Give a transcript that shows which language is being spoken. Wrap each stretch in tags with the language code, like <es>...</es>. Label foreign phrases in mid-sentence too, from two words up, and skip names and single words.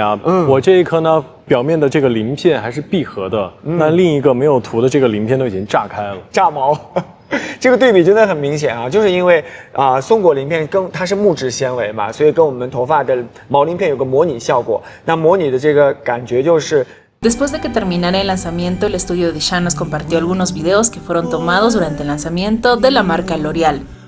<zh>我这一颗呢，表面的这个鳞片还是闭合的，那另一个没有涂的这个鳞片都已经炸开了，炸毛。这个对比真的很明显啊，就是因为松果鳞片它是木质纤维嘛，所以跟我们头发的毛鳞片有个模拟效果。那模拟的这个感觉就是。</zh> <es>Después de que terminara el lanzamiento, el estudio de Shang nos compartió algunos videos que fueron tomados durante el lanzamiento de la marca L'Oreal.</es>